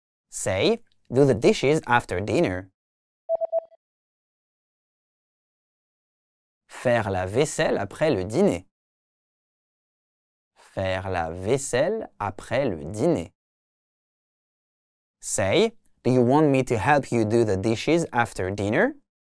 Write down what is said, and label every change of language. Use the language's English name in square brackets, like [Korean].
[English] Say, do the dishes after dinner. [French] Faire la vaisselle après le dîner. Faire la vaisselle après le dîner. [English] Say, do you want me to help you do the dishes after dinner?